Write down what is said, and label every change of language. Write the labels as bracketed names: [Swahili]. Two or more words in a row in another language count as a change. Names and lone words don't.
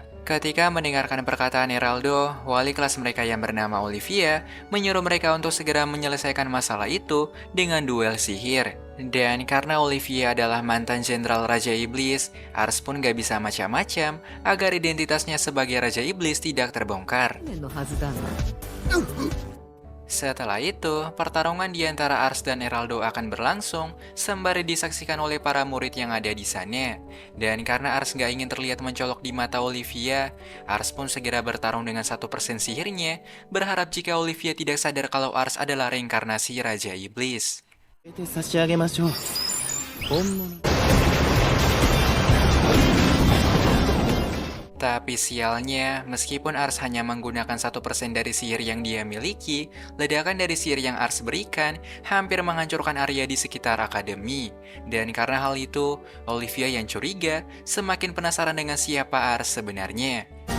[Indonesian] Ketika mendengarkan perkataan Heraldo, wali kelas mereka yang bernama Olivia menyuruh mereka untuk segera menyelesaikan masalah itu dengan duel sihir. Dan karena Olivia adalah mantan jenderal Raja Iblis, Ars pun gak bisa macam-macam agar identitasnya sebagai Raja Iblis tidak terbongkar. [Japanese] 年のはずだが [Indonesian] Setelah itu, pertarungan di antara Ars dan Heraldo akan berlangsung sembari disaksikan oleh para murid yang ada di sana. Dan karena Ars nggak ingin terlihat mencolok di mata Olivia, Ars pun segera bertarung dengan 1% sihirnya, berharap jika Olivia tidak sadar kalau Ars adalah reinkarnasi Raja Iblis. [Japanese] て差し上げましょう。本物。 [Indonesian] Tapi sialnya, meskipun Ars hanya menggunakan 1% dari sihir yang dia miliki, ledakan dari sihir yang Ars berikan hampir menghancurkan area di sekitar akademi. Dan karena hal itu, Olivia yang curiga semakin penasaran dengan siapa Ars sebenarnya.